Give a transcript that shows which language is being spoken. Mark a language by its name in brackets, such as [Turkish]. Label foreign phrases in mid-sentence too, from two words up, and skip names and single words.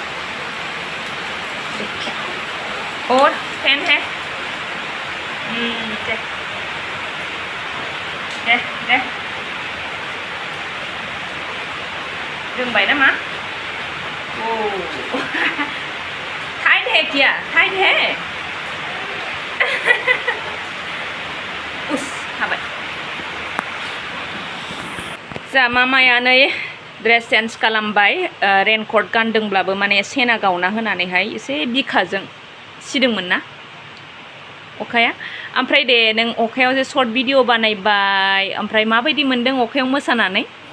[Hindi] और फैन है [Bodo] दे रोंबाय नामा? [Hindi] ओ टाइट है क्या? टाइट है उस हाबाय। [Bodo] जा मामाया नै [English] dress change [Bodo] खालामबाय। रेनकट गानदोंब्लाबो माने सेना गावना होनानैहाय एसे बिखाजों सिदोंमोन ना अखाया। ओमफ्राय दे नों अखायाव जे [English] short video [Bodo] बानायबाय, ओमफ्राय माबायदि मोनदों अखायाव मोसानानै?